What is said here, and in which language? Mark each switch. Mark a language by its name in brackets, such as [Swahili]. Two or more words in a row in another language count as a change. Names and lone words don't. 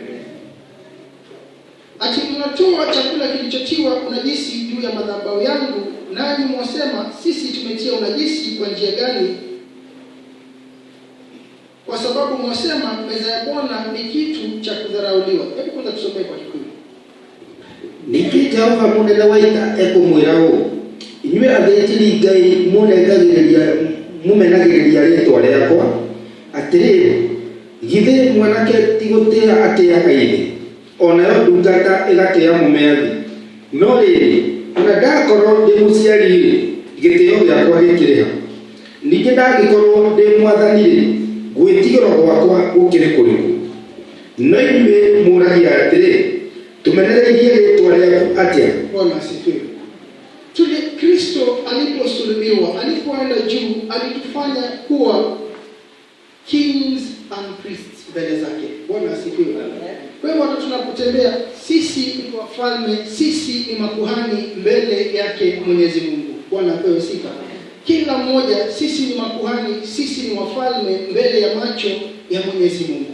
[Swahili] Ati mnatoa chakula kilichotiwa unajisi juu ya madhabahu yangu, nanyi mwasema sisi tumetia unajisi kwa njia gani? Kwa sababu mwasema meza ya Bwana ni kitu cha kudharauliwa. Hebu kwanza tusome kwa Kikuyu. [Kikuyu] Niki Jehova munene waita ekumwirao, inywe athĩnjĩri Ngai mumenagĩrĩria rĩĩtwa rĩakwa, atĩrĩ, githĩ mwanake ti gũtĩĩa atĩaga ithe, onayo ndungata ĩgatĩĩa mũmĩathi? No rĩrĩ, ona ndakorwo ndĩ mũciari-rĩ, gĩtĩĩo gĩakwa gĩkĩrĩ ha? Ningĩ ndangĩkorwo ndĩ mwathani-rĩ, gwĩtigĩrwo gwakwa gũkĩrĩ kũrĩkũ? No inyuĩ mũũragia atĩrĩ, tumenereirie rĩĩtwa rĩaku atĩa? [Swahili] Bwana asifiwe. Kristo aliposulubiwa, alipoenda juu, alitufanya kuwa [English] kings and priests [Swahili] mbele zake. Bwana asifiwe. Kwa hivyo tunapotembea, sisi ni wafalme, sisi ni makuhani mbele yake Mwenyezi Mungu. Bwana apewe sifa. Kila mmoja sisi ni makuhani, sisi ni wafalme mbele ya macho ya Mwenyezi Mungu.